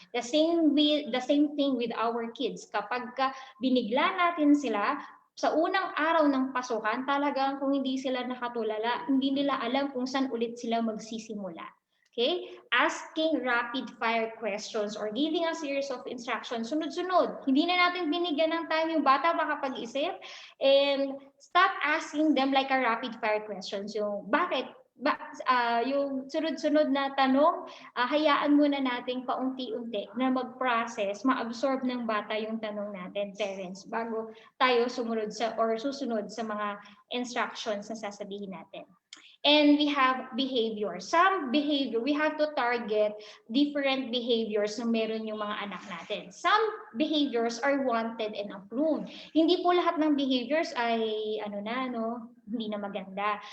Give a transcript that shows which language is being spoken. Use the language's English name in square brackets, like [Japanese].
[English] The same thing with our kids. [Filipino] Kapag binigla natin sila, sa unang araw ng pasukan, talagang kung hindi sila nakatulala, hindi nila alam kung saan ulit sila magsisimula. Okay? [English] Asking rapid fire questions or giving a series of instructions, [Filipino] sunod-sunod. Hindi na natin binigyan ng time yung bata makapag-isip. [English] And stop asking them like a rapid fire questions. [Filipino] Yung bakit? Yung sunod-sunod na tanong, hayaan muna natin paunti-unti na mag-process, ma-absorb ng bata yung tanong natin, parents, bago tayo susunod sa mga instructions na sasabihin natin. [English] And we have behavior. Some behavior, we have to target different behaviors [Filipino] na meron yung mga anak natin. [English] Some behaviors are wanted and approved. [Filipino] Hindi po lahat ng behaviors ay hindi na maganda.